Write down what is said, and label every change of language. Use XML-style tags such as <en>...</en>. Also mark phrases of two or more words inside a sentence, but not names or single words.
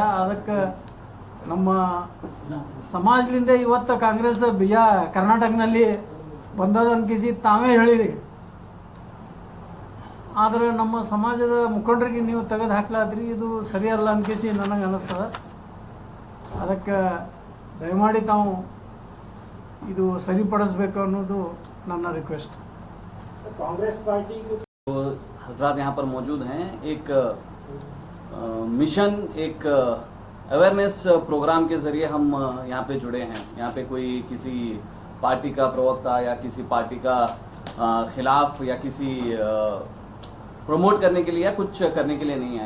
<kn>ಅದಕ್ಕೆ ನಮ್ಮ ಸಮಾಜದಿಂದ ಇವತ್ತು ಕಾಂಗ್ರೆಸ್ ಕರ್ನಾಟಕನಲ್ಲಿ ಬಂದದ ಅನ್ಕಿಸಿ ತಾವೇ ಹೇಳಿರಿ. ಆದರೆ ನಮ್ಮ ಸಮಾಜದ ಮುಖಂಡರಿಗೆ ನೀವು ತೆಗೆದು ಹಾಕ್ಲಾದ್ರಿ, ಇದು ಸರಿಯಲ್ಲ ಅನ್ಕಿಸಿ ನನಗೆ ಅನ್ನಿಸ್ತದೆ. ಅದಕ್ಕೆ ದಯಮಾಡಿ ತಾವು ಇದು ಸರಿಪಡಿಸಬೇಕು ಅನ್ನೋದು ನನ್ನ ರಿಕ್ವೆಸ್ಟ್.</kn> <hi>कांग्रेस पार्टी को हजरात यहाँ पर मौजूद हैं, एक मिशन, एक</hi> <en>awareness program</en> <hi>के जरिए हम यहाँ पे जुड़े हैं. यहाँ पे कोई किसी पार्टी का प्रवक्ता या किसी पार्टी का खिलाफ या किसी प्रमोट करने के लिए या कुछ करने के लिए नहीं आए.</hi>